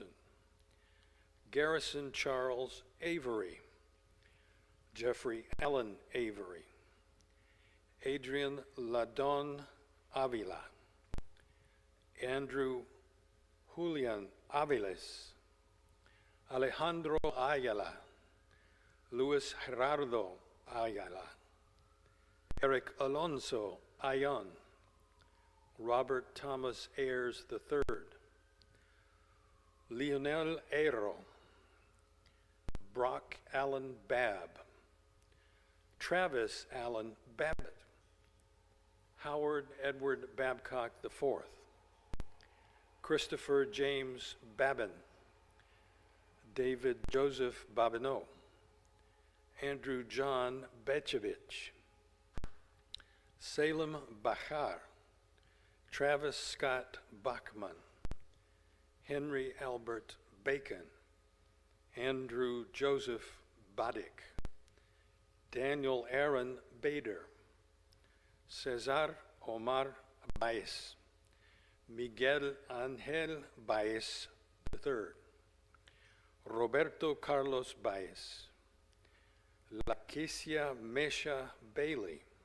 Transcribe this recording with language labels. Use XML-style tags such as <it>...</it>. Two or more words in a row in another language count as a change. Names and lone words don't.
<en>Garrison Charles Avery, Jeffrey Allen Avery, Adrian Ladon Avila, Andrew Julian Aviles, Alejandro Ayala, Luis Gerardo Ayala, Eric Alonso Ayon, Robert Thomas Ayers III, Lionel Aero, Brock Allen Babb, Travis Allen Babbitt, Howard Edward Babcock IV, Christopher James Babin, David Joseph Babineau, Andrew John Bechevich, Salem Bachar, Travis Scott Bachman, Henry Albert Bacon, Andrew Joseph Badik, Daniel Aaron Bader, Cesar Omar Baez, Miguel Angel Baez III, Roberto Carlos Baez, Lakesia Mesha Bailey,</en>